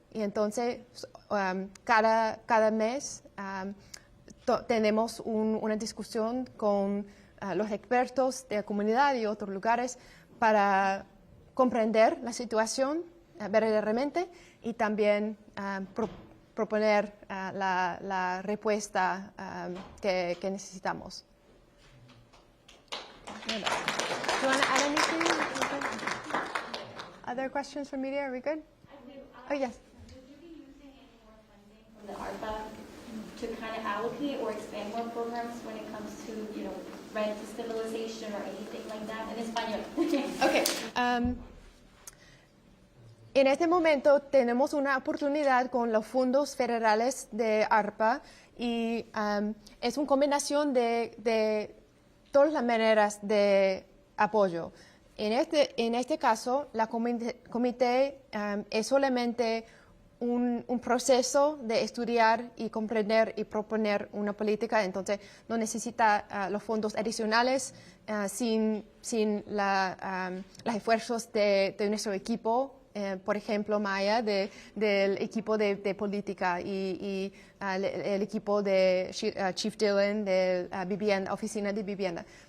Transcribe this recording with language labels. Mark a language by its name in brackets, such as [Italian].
[Spanish] Y entonces, cada mes tenemos una discusión con los expertos de la comunidad y otros lugares para comprender la situación verdaderamente y también proponer la respuesta que necesitamos. [English] Do you want to add anything? Other questions from media? Are we good? Oh, yes. Would you be using any more funding from the ARPA to kind of allocate or expand more programs when it comes to, rent stabilization or anything like that? [Spanish] En español. Okay. En este momento tenemos una oportunidad con los fondos federales de ARPA y es una combinación de todas las maneras de apoyo. En este caso, la comité es solamente un proceso de estudiar y comprender y proponer una política, entonces no necesita los fondos adicionales sin los esfuerzos de nuestro equipo, por ejemplo, Maya, del equipo de política y el equipo de Chief Dillon de Oficina de Vivienda.